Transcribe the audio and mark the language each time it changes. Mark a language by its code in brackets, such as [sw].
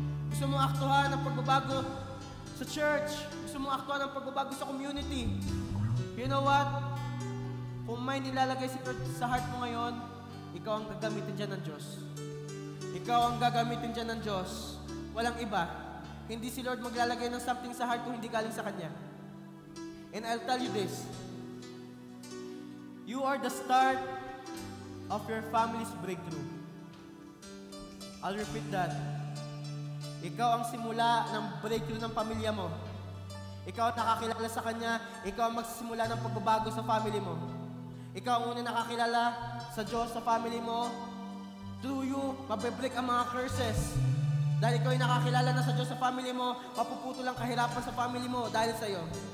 [tl] Gusto mong aktuhan ang pagbabago sa church? Gusto mong aktuhan ang pagbabago sa community? [en] You know what? [tl] Kung may nilalagay si Lord sa heart mo ngayon, ikaw ang gagamitin dyan ng Diyos. Ikaw ang gagamitin dyan ng Diyos. Walang iba. Hindi si Lord maglalagay ng something sa heart kung hindi galing sa Kanya. [en] And I'll tell you this. You are the start of your family's breakthrough. I'll repeat that. [tl] Ikaw ang simula ng breakthrough ng pamilya mo. Ikaw ang nakakilala sa Kanya. Ikaw ang magsisimula ng pagbabago sa family mo. Ikaw ang una nakakilala sa Diyos sa family mo. Through you, mabibreak ang mga curses. Dahil ikaw ay nakakilala na sa Diyos sa family mo, mapuputol ang kahirapan sa family mo dahil sa iyo.